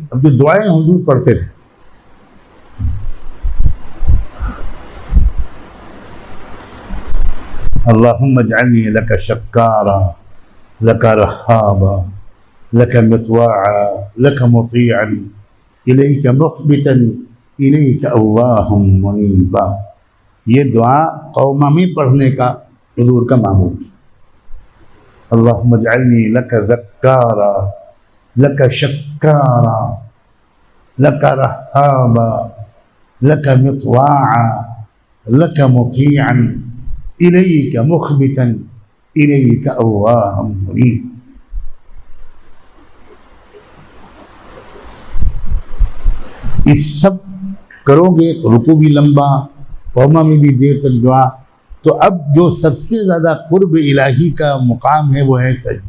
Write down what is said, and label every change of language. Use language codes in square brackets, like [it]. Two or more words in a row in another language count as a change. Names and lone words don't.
[ur] اب جو دعائیں حضور پڑھتے تھے, [ar] اللهم اجعلني لك شكارا لك رهابا لك مطواعا لك مطيعا إليك مخبتا إليك أواها منيبا. [ur] یہ دعا قومہ میں پڑھنے کا حضور کا معمول. [ar] اللهم اجعلني لك ذكارا لك شكارا لك رهابا لك مطواعا لك مطيعا إليك مخبتا إليك أواها منيب. [ur] اس سب کرو گے تو رکوع بھی لمبا، قومہ میں بھی دیر تک دعا. تو اب جو سب سے زیادہ قرب الٰہی کا مقام ہے وہ ہے سجدہ.